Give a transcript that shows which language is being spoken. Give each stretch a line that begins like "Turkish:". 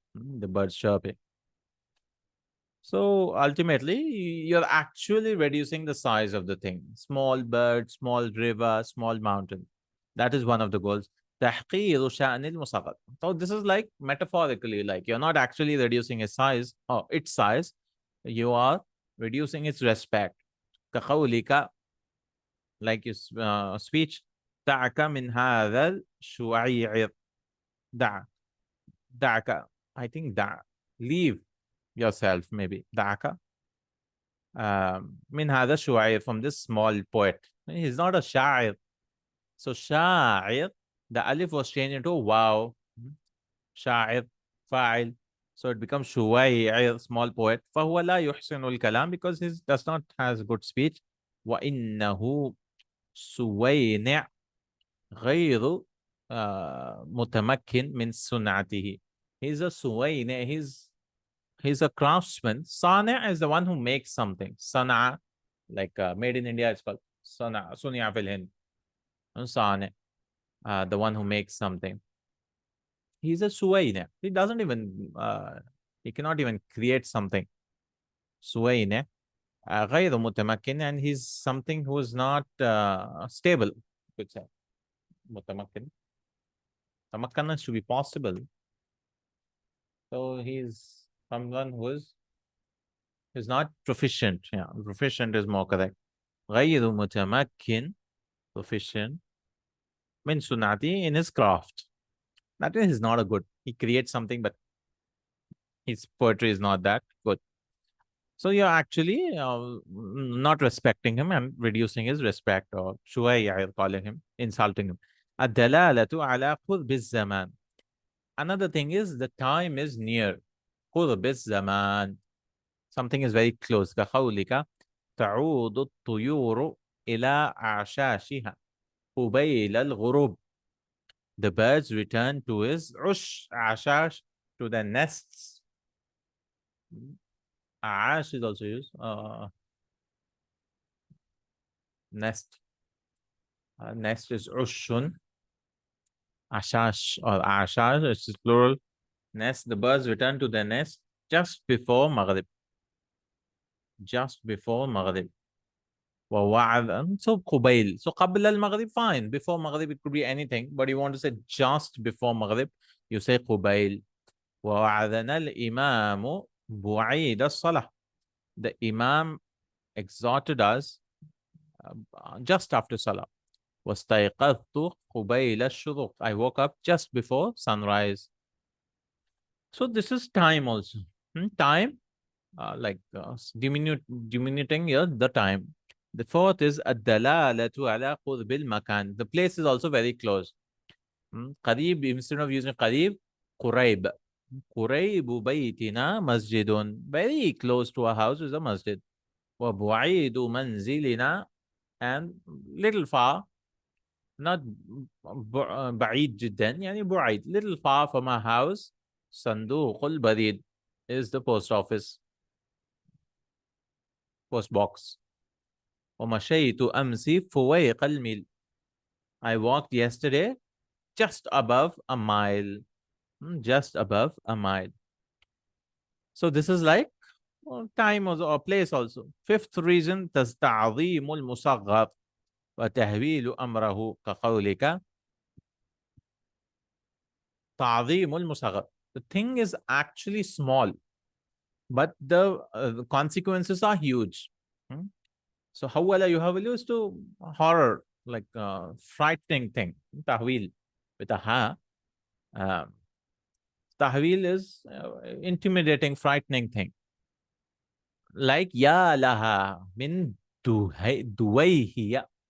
English: The bird's chirping. So ultimately, you're actually reducing the size of the thing. Small bird, small river, small mountain. That is one of the goals.
Arabic: تحقير شأن المصغر.
English: So this is like metaphorically, like you're not actually reducing its size or its size, you are reducing its respect.
Arabic: كقولك,
English: like your speech,
Arabic: دعك من هذا الشعير. دعك,
English: I think leave yourself, maybe. دعك من هذا الشعير, from this small poet. He's not a شاعر. So شاعر, the alif was changed into wow.
Arabic: شاعر, فاعل.
English: So it becomes شويعر, small poet.
Arabic: فهو لا يحسن الكلام,
English: because he does not has good speech.
Arabic: وإنه سوينع غير متمكن من صنعته.
English: He's a سوينع, he's a craftsman. صانع is the one who makes something. صنع, like made in India, it's called صنع,
Arabic: صنع في الهند.
English: صانع, the one who makes something. He's a suwaina. He doesn't even, he cannot even create something. Suwaina.
Arabic: غير متمكن,
English: and he's something who is not stable. Could say. متمكن. Tamakkana should be possible. So he's someone who is not proficient. Yeah, proficient is more correct.
Arabic: غير متمكن, proficient. من صنعته,
English: in his craft. That is not a good. He creates something, but his poetry is not that good. So you're actually not respecting him and reducing his respect, or شوية calling him, insulting him.
Arabic: الدلالة على قرب الزمان.
English: Another thing is the time is near.
Arabic: قرب الزمان.
English: Something is very close.
Arabic: كقولك تعود الطيور إلى أعشاشها قبيل الغروب.
English: The birds return to his عشاش, to their nests. Ash is also used. Nest. Nest is ushun. Ashash or ashash, it's plural. Nest. The birds return to their nest just before Maghrib. Just before Maghrib. So قبيل. So
Arabic: قبل المغرب,
English: fine. Before Maghrib it could be anything, but you want to say just before Maghrib, you say قبيل.
Arabic: ووعدنا الإمام بعيد الصلاة.
English: The Imam exhorted us just after Salah.
Arabic: واستيقظت قبيل الشروق.
English: I woke up just before sunrise. So this is time also. Time, like diminuting here the time. The fourth is
Arabic: الدلالة على قرب المكان.
English: The place is also very close. قريب, instead of using قريب, قريب.
Arabic: قريب بيتنا مسجد.
English: Very close to our house is a masjid.
Arabic: وبعيد منزلنا,
English: and little far, not
Arabic: بعيد جدا, يعني بعيد,
English: little far from our house.
Arabic: صندوق البريد
English: is the post office, post box.
Arabic: ومشيت أمس فويق الميل.
English: I walked yesterday just above a mile. Just above a mile. So this is like time or place also. Fifth reason,
Arabic: تعظيم المصغر وتهويل أمره كقولك تعظيم المصغر.
English: The thing is actually small, but the consequences are huge. So
Arabic: حول يهول
English: used to horror, like frightening thing. تهويل with a ha. Tahwil is intimidating, frightening thing. Like ya laha min duwayhiya.